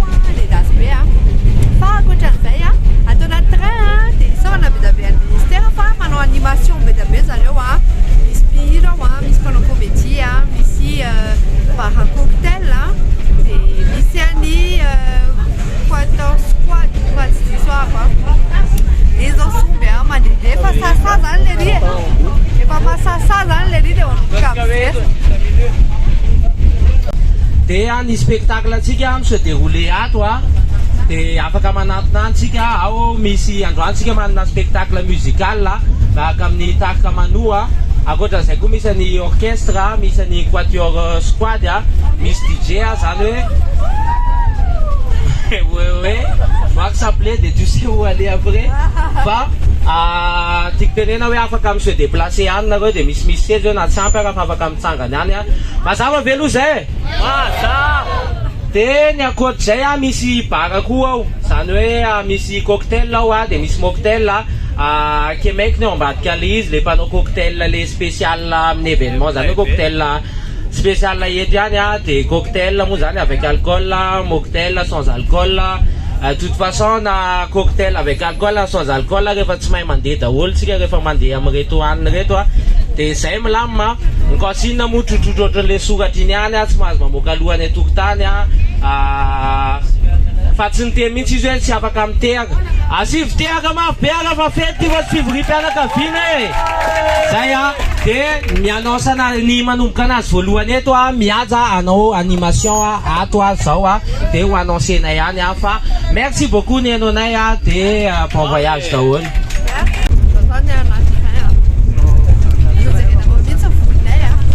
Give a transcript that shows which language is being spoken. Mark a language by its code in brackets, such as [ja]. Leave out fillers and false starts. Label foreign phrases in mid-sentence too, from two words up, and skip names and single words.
[mg] ny endasy be fa ankoatran'izay atao anaty train dia isaorana be da be an'ny ministère fa manao animation be da be zareo misy mpihira misy mpanao comédie misy [fr] bar à cocktail [mg] dia misy any 14 squad [fr] du soir [mg] izy zao somby mandehandeha efa sasa zany le ry efa masasa zany le ry dia onokabe dia ny spectacle antsika [fr] se déroulé [mg] ato dia afaka manatona antsika ao misy androantsika manana [fr] spectacle musical [mg] rahaka amin'ny tahaka manoa ankoatran'izay koa misy ny orchestre misy ny quatuor squad misy DJ zany hoe [fr] ouais, je vois que ça plaît, tu sais où aller après. [mg] Fa, tiako tenena hoe afaka mi [fr] se déplacer [mg] ihany nareo dia misy seza na tsy ampy arafa afaka mitsangana ihany mazava ve aloha zay dia ny ankoatr'izay misy bara koa ao zany hoe misy cocktail ao dia misy mocktail kemaiky ny ao ambadika le izy le mpanao cocktail le spécial amin'ny événement zany hoe cocktail spécial eto ihany dia cocktail moa zany [fr] avec alcool mocktail sans alcool. De toute façon na cocktail avec alcool sans alcool [mg] rehefa tsy mahay mandeha daholo tsika rehefa mandeha amin'reto hanina reto dia zay milamina nkoasinina moa trotrotro ohatran'le soratra iny ihany tsy mahazo mamoaka alohany atokotany fa tsy niteny mihitsy izy hoe tsy afaka mitehaka asivy tehaka mafibeaka fa fety fa tsy fivoriam-pianakaviana zay dia mianaosana ny manomboka anazy voalohany eto mihaja anao animation ato zao dia ho annoncena ihany fa [fr] merci beaucoup [mg] ny hainonay dia [fr] bon voyage [mg] daholo.